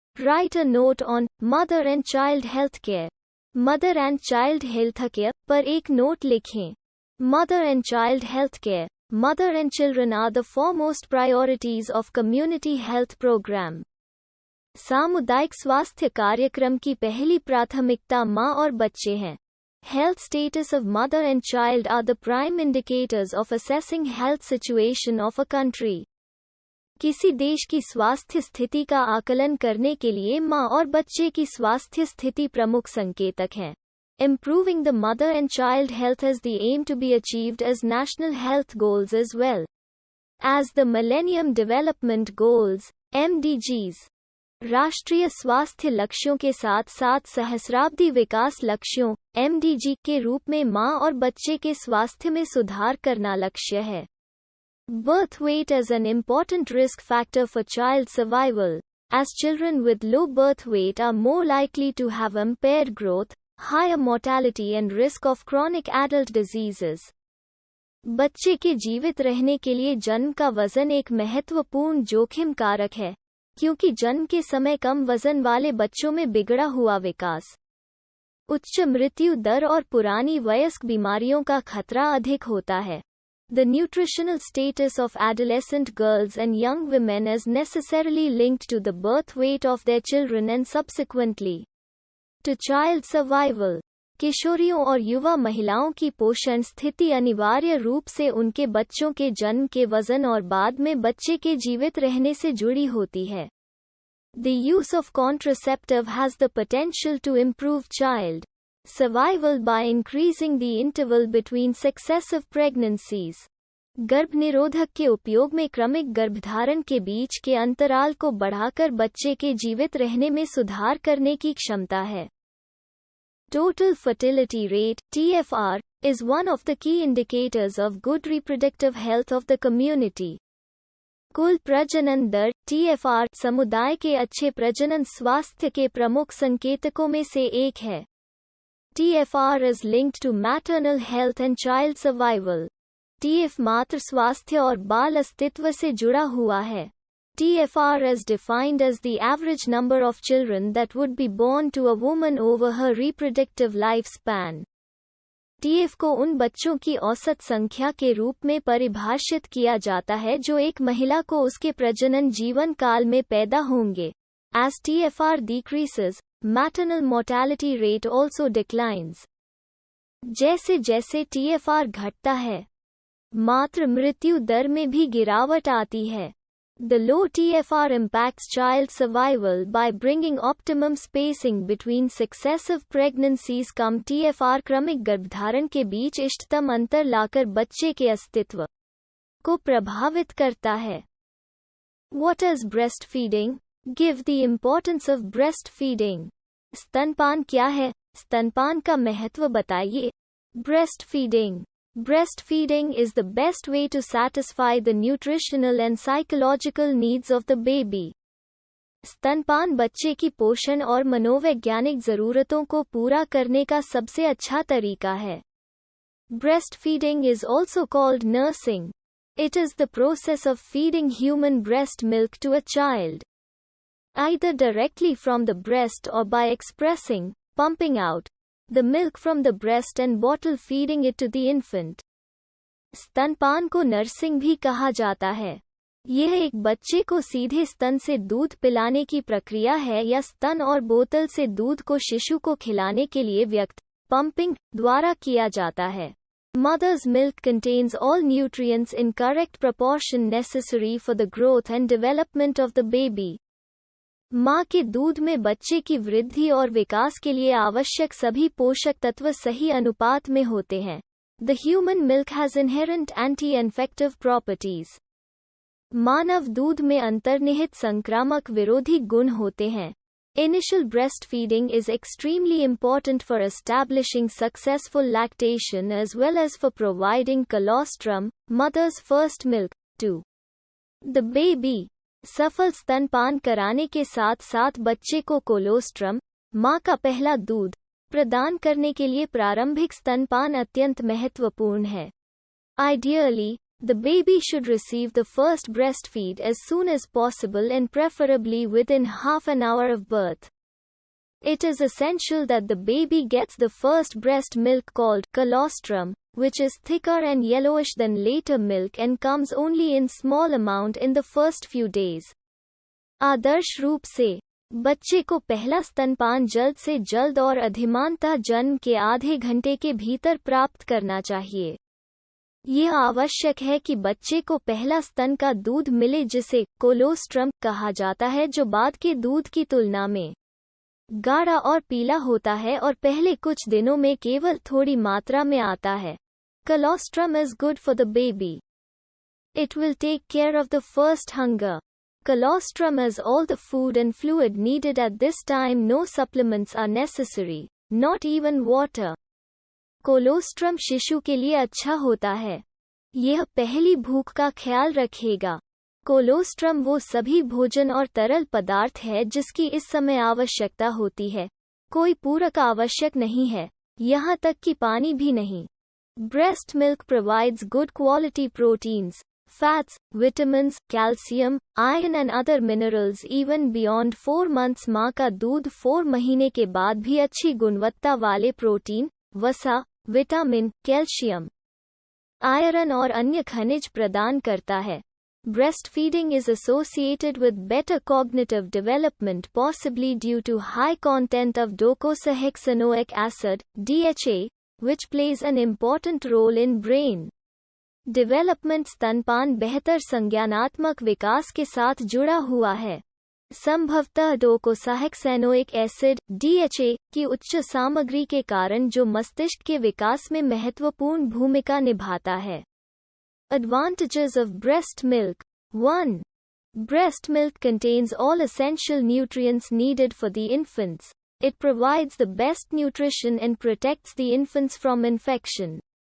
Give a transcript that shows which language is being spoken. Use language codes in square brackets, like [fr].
[en] Write a note on mother and child health care. Mother and child health care [hi] पर एक note लिखें. [en] Mother and child health care. Mother and children are the foremost priorities of community health program. [hi] सामुदायिक स्वास्थ्य कार्यक्रम की पहली प्राथमिकता माँ और बच्चे हैं. [en] Health status of mother and child are the prime indicators of assessing health situation of a country. [hi] किसी देश की स्वास्थ्य स्थिति का आकलन करने के लिए माँ और बच्चे की स्वास्थ्य स्थिति प्रमुख संकेतक हैं. [en] Improving the mother and child health is the aim to be achieved as national health goals as well as the Millennium Development Goals, MDGs. [hi] राष्ट्रीय स्वास्थ्य लक्ष्यों के साथ साथ सहस्राब्दी विकास लक्ष्यों, MDG के रूप में माँ और बच्चे के स्वास्थ्य में सुधार करना लक्ष्य है. [en] Birth weight is an important risk factor for child survival, as children with low birth weight are more likely to have impaired growth, higher mortality and risk of chronic adult diseases. [hi] बच्चे के जीवित रहने के लिए जन्म का वजन एक महत्वपूर्ण जोखिम कारक है, क्योंकि जन्म के समय कम वजन वाले बच्चों में बिगड़ा हुआ विकास, उच्च मृत्यु दर और पुरानी वयस्क बीमारियों का खतरा अधिक होता है. [en] The nutritional status of adolescent girls and young women is necessarily linked to the birth weight of their children and subsequently to child survival. [hi] किशोरियों और युवा महिलाओं की पोषण स्थिति अनिवार्य रूप से उनके बच्चों के जन्म के वजन और बाद में बच्चे के जीवित रहने से जुड़ी होती है. [en] The use of contraceptive has the potential to improve child survival by increasing the interval between successive pregnancies. [hi] गर्भनिरोधक के उपयोग में क्रमिक गर्भधारण के बीच के अंतराल को बढ़ाकर बच्चे के जीवित रहने में सुधार करने की क्षमता है. [en] Total fertility rate, TFR, is one of the key indicators of good reproductive health of the community. [hi] कुल प्रजनन दर, TFR, समुदाय के अच्छे प्रजनन स्वास्थ्य के प्रमुख संकेतकों में से एक है. [en] TFR is linked to maternal health and child survival. [hi] TF मातृ स्वास्थ्य और बाल अस्तित्व से जुड़ा हुआ है. [en] TFR is defined as the average number of children that would be born to a woman over her reproductive lifespan. [hi] TF को उन बच्चों की औसत संख्या के रूप में परिभाषित किया जाता है जो एक महिला को उसके प्रजनन जीवन काल में पैदा होंगे. [en] As TFR decreases, maternal mortality rate also declines. [hi] जैसे जैसे TFR घटता है, मातृ मृत्यु दर में भी गिरावट आती है. [en] The low TFR impacts child survival by bringing optimum spacing between successive pregnancies. [hi] Come TFR क्रमिक गर्भधारण के बीच इष्टतम अंतर लाकर बच्चे के अस्तित्व को प्रभावित करता है. [en] What is breastfeeding? Give the importance of breastfeeding. [hi] स्तनपान क्या है? स्तनपान का महत्व बताइए. [en] Breastfeeding. Breastfeeding is the best way to satisfy the nutritional and psychological needs of the baby. [hi] स्तनपान बच्चे की पोषण और मनोवैज्ञानिक ज़रूरतों को पूरा करने का सबसे अच्छा तरीका है. [en] Breastfeeding is also called nursing. It is the process of feeding human breast milk to a child, either directly from the breast or by expressing, pumping out, the milk from the breast and bottle feeding it to the infant. [hi] स्तनपान को nursing भी कहा जाता है. यह एक बच्चे को सीधे स्तन से दूध पिलाने की प्रक्रिया है या स्तन और बोतल से दूध को शिशु को खिलाने के लिए व्यक्त, पंपिंग, द्वारा किया जाता है. [en] Mother's milk contains all nutrients in correct proportion necessary for the growth and development of the baby. [hi] माँ के दूध में बच्चे की वृद्धि और विकास के लिए आवश्यक सभी पोषक तत्व सही अनुपात में होते हैं. [en] The human milk has inherent anti-infective properties. [hi] मानव दूध में अंतर्निहित संक्रामक विरोधी गुण होते हैं. [en] Initial breastfeeding is extremely important for establishing successful lactation as well as for providing colostrum, mother's first milk, to the baby. [hi] सफल स्तनपान कराने के साथ साथ बच्चे को कोलोस्ट्रम, माँ का पहला दूध, प्रदान करने के लिए प्रारंभिक स्तनपान अत्यंत महत्वपूर्ण है. [en] Ideally, The baby should receive the first breastfeed as soon as possible and preferably within half an hour of birth. It is essential that the baby gets the first breast milk called colostrum, which is thicker and yellowish than later milk and comes only in small amount in the first few days. [hi] आदर्श रूप से बच्चे को पहला स्तनपान जल्द से जल्द और अधिमानतः जन्म के आधे घंटे के भीतर प्राप्त करना चाहिए। यह आवश्यक है कि बच्चे को पहला स्तन का दूध मिले जिसे कोलोस्ट्रम कहा जाता है, जो बाद के दूध की तुलना में गाढ़ा और पीला होता है और पहले कुछ दिनों में केवल थोड़ी मात्रा में आता है। [en] Colostrum is good for the baby. It will take care of the first hunger. Colostrum has all the food and fluid needed at this time. No supplements are necessary, not even water. [hi] Colostrum शिशु के लिए अच्छा होता है। यह पहली भूख का ख्याल रखेगा। कोलोस्ट्रम वो सभी भोजन और तरल पदार्थ है जिसकी इस समय आवश्यकता होती है। कोई पूरक आवश्यक नहीं है, यहाँ तक कि पानी भी नहीं। [en] Breast milk provides good quality proteins, fats, vitamins, calcium, iron and other minerals even beyond 4 months। [hi] माँ का दूध 4 महीने के बाद भी अच्छी गुणवत्ता वाले प्रोटीन, वसा, विटामिन, कैल्शियम, आयरन और अन्य खनिज प्रदान करता है। [en] Breastfeeding is associated with better cognitive development, possibly due to high content of docosahexaenoic acid, DHA, which plays an important role in brain development। [hi] स्तनपान बेहतर संज्ञानात्मक विकास के साथ जुड़ा हुआ है। संभवतः डोकोसाहेक्सेनोइक एसिड DHA की उच्च सामग्री के कारण जो मस्तिष्क के विकास में महत्वपूर्ण भूमिका निभाता है। [en] Advantages of breast milk. 1. Breast milk contains all essential nutrients needed for the infants. It provides the best nutrition and protects the infants from infection.